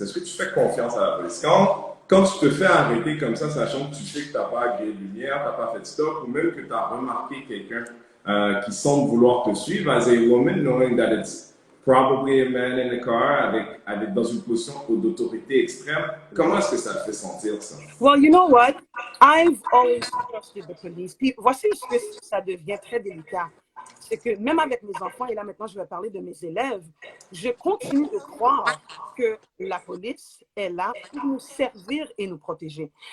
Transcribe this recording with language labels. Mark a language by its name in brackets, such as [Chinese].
[French] Est-ce que tu fais confiance à la police? Quand tu te fais arrêter comme ça, sachant que tu sais que tu n'as pas grillé de lumière, tu n'as pas fait de stop, ou même que tu as remarqué quelqu'un qui semblent vouloir te suivre [English] as a woman, knowing that it's probably a man in the car [French] dans une position d'autorité extrême. Comment est-ce que ça te fait sentir ça? [English] Well, you know what? I've always trusted the police. [French] Puis voici ce que ça devient très délicat. C'est que même avec mes enfants, et là maintenant je vais parler de mes élèves, je continue de croire que la police est là pour nous servir et nous protéger.